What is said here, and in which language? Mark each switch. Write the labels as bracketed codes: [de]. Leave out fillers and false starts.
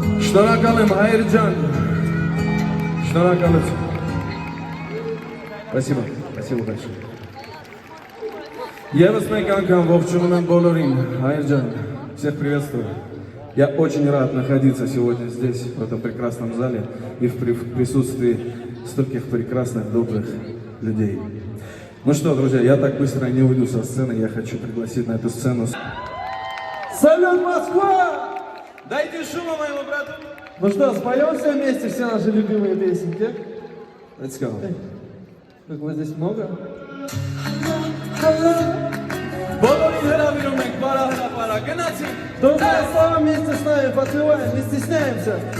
[hy] Շնորհակալ եմ Հայր ջան, շնորհակալություն։ [ru] Спасибо, спасибо большое։ [hy] Եվս մեկ անգամ ողջունում եմ բոլորին, Հայր ջան, [ru] всех приветствую. Я очень рад находиться сегодня здесь, в этом прекрасном зале и в присутствии стольких прекрасных, добрых людей. Ну что, друзья, я так быстро не уйду со сцены, я хочу пригласить на эту сцену. Салют, Москва! Дайте шума моему брату! Ну что, споем все вместе все наши любимые песенки? [en] Let's go. [ru] Как вас здесь много? [hy] Բոլորին հրավիրում ենք բարահրապարա, գնացինք! [ru] Друзья, слава вместе с нами, подпеваем, не стесняемся!